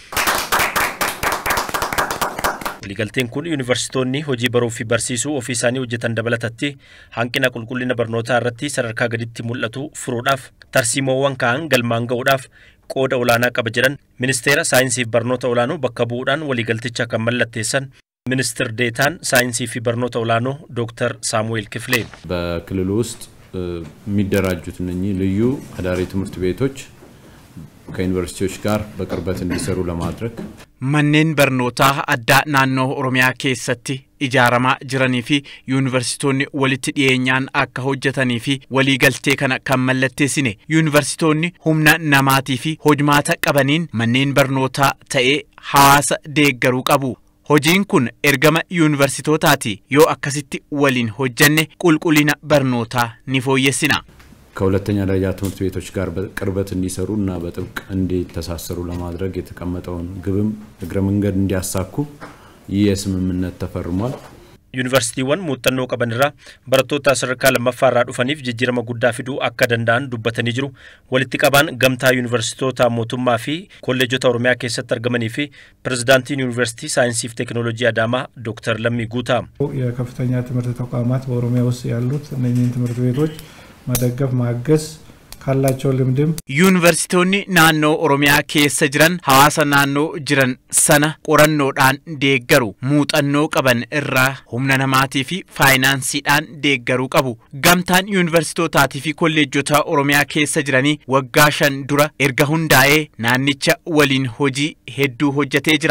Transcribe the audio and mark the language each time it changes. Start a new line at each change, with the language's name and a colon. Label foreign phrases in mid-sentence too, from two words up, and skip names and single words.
Oromo: Waliigalteen kun yuunivarsiitoonni hojii baruu fi barsiisuu ofii isaanii hojjetan dabalatatti hanqina qulqullina barnootaa irratti sadarkaa gaditti mul'atu furuudhaaf tarsiimoowwan ka'an galmaan ga'uudhaaf qooda olaanaa qaba jedhan ministeera saayinsii fi barnoota olaanoo bakka bu'uudhaan waliigalticha kan mallatteessan ministir deetaan saayinsii fi barnoota olaanoo ዶክተር ሳሙኤል ክፍሌ
Amharic: በክልሉ ውስጥ የሚደራጁት እነኚህ ልዩ አዳሪ ትምህርት ቤቶች ከዩኒቨርሲቲዎች ጋር በቅርበት እንዲሰሩ ለማድረግ
Oromo: manneen barnootaa addaa naannoo Oromiyaa keessatti ijaaramaa jiranii fi yuunivarsiitoonni walitti dhiyeenyaan akka hojjetanii fi waliigaltee kana kan mallatteessine yuunivarsiitoonni humna namaatii fi hojmaata qabaniin manneen barnootaa ta'ee hawaasa deeggaruu qabu. Hojiin kun ergama yuunivarsiitootaati yoo akkasitti waliin hojjenne qulqullina barnootaa ni fooyyessina.
Amharic: ከሁለተኛ ደረጃ ትምህርት ቤቶች ጋር በቅርበት እንዲሰሩና በጥብቅ እንዲተሳሰሩ ለማድረግ የተቀመጠውን ግብም እግረ መንገድ እንዲያሳኩ የስምምነት ተፈርሟል።
Oromo: ዩኒቨርሲቲውን muuxannoo qabanirra barattoota sadarkaa lammaffaa dhufaniif jijjiirama guddaa fiduu akka danda'an dubbatanii jiru. Walitti qabaan gamtaa yuunivarsiitoota mootummaa fi kolleejjota Oromiyaa keessatti argamanii fi pirezidaantiin yuunivarsiitii saayinsii fi teekinooloojii Adaamaa ዶክተር ለሚ ጉታ
Amharic: የከፍተኛ ትምህርት ተቋማት በኦሮሚያ ውስጥ ያሉት እነኚህን ትምህርት ቤቶች መደገፍ ማገዝ ካላቸው ልምድም
Oromo: ዩኒቨርሲቲonni naannoo Oromiyaa keessa jiran hawaasa naannoo jiran sana qorannoodhaan deeggaru muuxannoo qaban irraa humna namaatii fi faayinaansiidhaan deeggaruu qabu. Gamtaan yuunivarsiitootatii fi kolleejjota Oromiyaa keessa jiranii waggaa 5 dura erga hundaa'ee naannicha waliin hojii hedduu hojjetee jira.